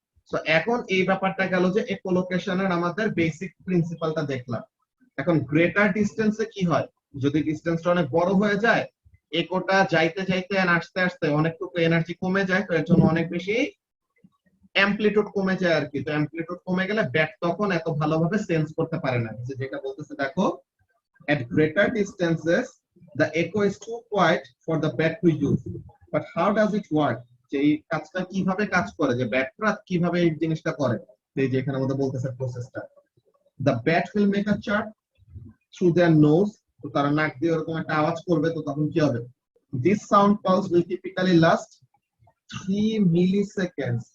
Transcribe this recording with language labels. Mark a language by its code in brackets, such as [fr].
[bn] So এখন এই ব্যাপারটা গেল যে একোলোকেশনের আমাদের বেসিক প্রিন্সিপালটা দেখলাম। এখন গ্রেটার ডিসটেন্সে কি হয়, যদি ডিসটেন্সটা অনেক বড় হয়ে যায়, একোটা যাইতে যাইতে আসতে আসতে অনেকটুকু এনার্জি কমে যায়, তো এর জন্য অনেক বেশি অ্যামপ্লিটিউড কমে যায় আর কি। তো অ্যামপ্লিটিউড কমে গেলে ব্যাট তখন এত ভালোভাবে সেন্স করতে পারে না। যেটা বলতেছে দেখো, [en] at greater distances the echo is too quiet for the bat to use, but how does it work? [bn] যে এই কাজটা কিভাবে কাজ করে, যে ব্যাটরা কিভাবে এই জিনিসটা করে, এই যে এখানে আমাদের বলতেছে প্রসেসটা, [en] the bat will make a chart through their nose, [bn] তো তারা নাক দিয়ে এরকম একটা আওয়াজ করবে, তো তখন কি হবে, [en] this sound pulse will typically last 3 milliseconds।